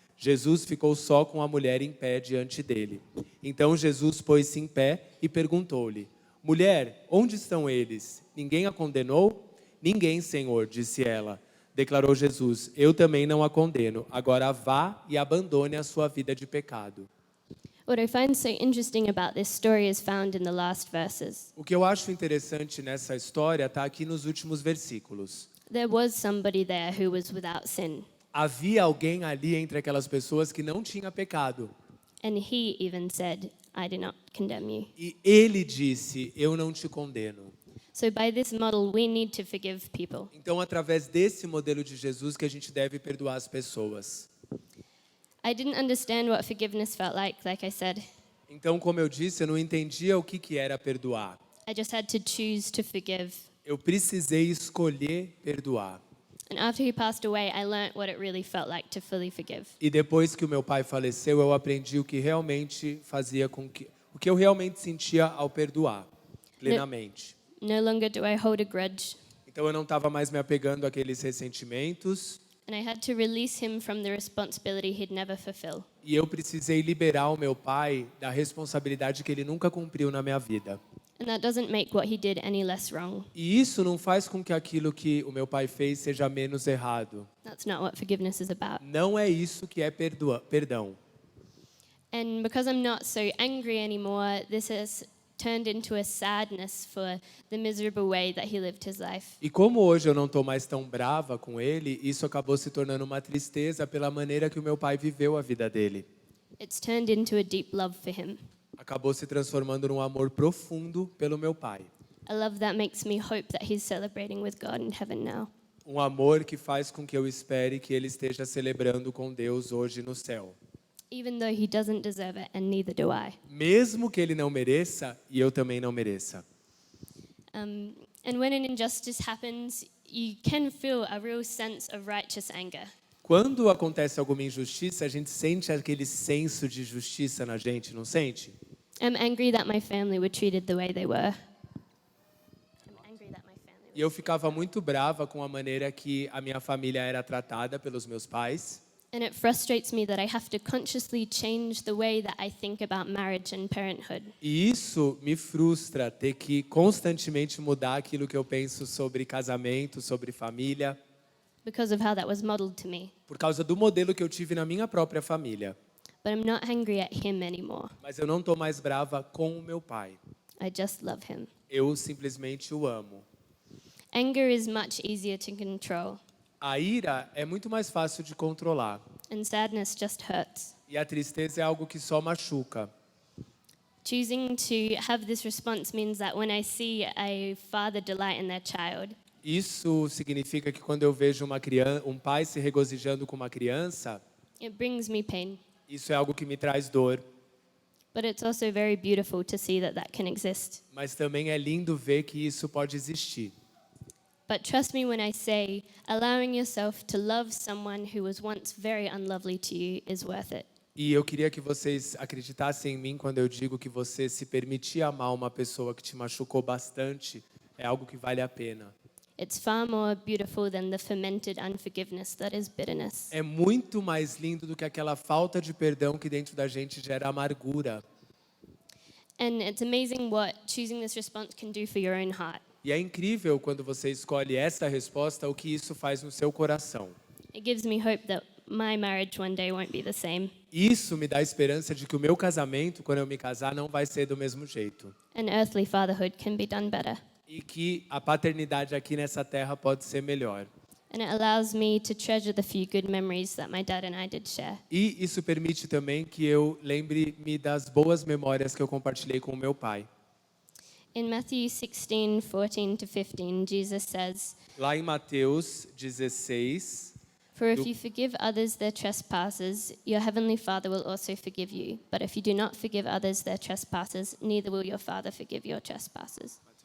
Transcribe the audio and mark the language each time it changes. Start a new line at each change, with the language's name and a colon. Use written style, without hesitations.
Portuguese: Jesus ficou só com a mulher em pé diante dele. Então Jesus pôs-se em pé e perguntou-lhe: "Mulher, onde estão eles? Ninguém a condenou?" "Ninguém, Senhor," disse ela. Declarou Jesus: "Eu também não a condeno. Agora vá e abandone a sua vida de pecado."
English: What I find so interesting about this story is found in the last verses.
Portuguese: O que eu acho interessante nessa história está aqui nos últimos versículos.
English: There was somebody there who was without sin,
Portuguese: Havia alguém ali entre aquelas pessoas que não tinha pecado.
English: and he even said, "I do not condemn you."
Portuguese: E ele disse: "Eu não te condeno."
English: So by this model, we need to forgive people.
Portuguese: Então, através desse modelo de Jesus que a gente deve perdoar as pessoas.
English: I didn't understand what forgiveness felt like I said.
Portuguese: Então, como eu disse, eu não entendia o que era perdoar.
English: I just had to choose to forgive.
Portuguese: Eu precisei escolher perdoar.
English: And after he passed away, I learned what it really felt like to fully forgive.
Portuguese: E depois que o meu pai faleceu, eu aprendi o que realmente fazia o que eu realmente sentia ao perdoar plenamente.
English: No longer do I hold a grudge.
Portuguese: Então eu não estava mais me apegando àqueles ressentimentos.
English: And I had to release him from the responsibility he'd never fulfill.
Portuguese: E eu precisei liberar o meu pai da responsabilidade que ele nunca cumpriu na minha vida.
English: And that doesn't make what he did any less wrong.
Portuguese: E isso não faz com que aquilo que o meu pai fez seja menos errado.
English: That's not what forgiveness is about.
Portuguese: Não é isso que é perdão.
English: And because I'm not so angry anymore, this has turned into a sadness for the miserable way that he lived his life.
Portuguese: E como hoje eu não estou mais tão brava com ele, isso acabou se tornando uma tristeza pela maneira que o meu pai viveu a vida dele.
English: It's turned into a deep love for him.
Portuguese: Acabou se transformando num amor profundo pelo meu pai.
English: A love that makes me hope that he's celebrating with God in heaven now.
Portuguese: Um amor que faz com que eu espere que ele esteja celebrando com Deus hoje no céu.
English: Even though he doesn't deserve it, and neither do I.
Portuguese: Mesmo que ele não mereça, e eu também não mereça.
English: And when an injustice happens, you can feel a real sense of righteous anger.
Portuguese: Quando acontece alguma injustiça, a gente sente aquele senso de justiça na gente, não sente?
English: I'm angry that my family were treated the way they were.
Portuguese: E eu ficava muito brava com a maneira que a minha família era tratada pelos meus pais.
English: And it frustrates me that I have to consciously change the way that I think about marriage and parenthood.
Portuguese: E isso me frustra, ter que constantemente mudar aquilo que eu penso sobre casamento, sobre família.
English: Because of how that was modeled to me.
Portuguese: Por causa do modelo que eu tive na minha própria família.
English: But I'm not angry at him anymore.
Portuguese: Mas eu não estou mais brava com o meu pai.
English: I just love him.
Portuguese: Eu simplesmente o amo.
English: Anger is much easier to control.
Portuguese: A ira é muito mais fácil de controlar.
English: And sadness just hurts.
Portuguese: E a tristeza é algo que só machuca.
English: Choosing to have this response means that when I see a father delight in their child,
Portuguese: Isso significa que quando eu vejo um pai se regozijando com uma criança,
English: it brings me pain.
Portuguese: isso é algo que me traz dor.
English: But it's also very beautiful to see that that can exist.
Portuguese: Mas também é lindo ver que isso pode existir.
English: But trust me when I say, allowing yourself to love someone who was once very unlovely to you is worth it.
Portuguese: E eu queria que vocês acreditassem em mim quando eu digo que você se permitir amar uma pessoa que te machucou bastante é algo que vale a pena.
English: It's far more beautiful than the fermented unforgiveness that is bitterness.
Portuguese: É muito mais lindo do que aquela falta de perdão que dentro da gente gera amargura.
English: And it's amazing what choosing this response can do for your own heart.
Portuguese: E é incrível quando você escolhe essa resposta, o que isso faz no seu coração.
English: It gives me hope that my marriage one day won't be the same.
Portuguese: Isso me dá a esperança de que o meu casamento, quando eu me casar, não vai ser do mesmo jeito.
English: And earthly fatherhood can be done better.
Portuguese: E que a paternidade aqui nessa terra pode ser melhor.
English: And it allows me to treasure the few good memories that my dad and I did share.
Portuguese: E isso permite também que eu lembre-me das boas memórias que eu compartilhei com o meu pai.
English: In Matthew 16:14 to 15, Jesus says,
Portuguese: Lá em Mateus 16,
English: "For if you forgive others their trespasses, your heavenly Father will also forgive you. But if you do not forgive others their trespasses, neither will your Father forgive your trespasses."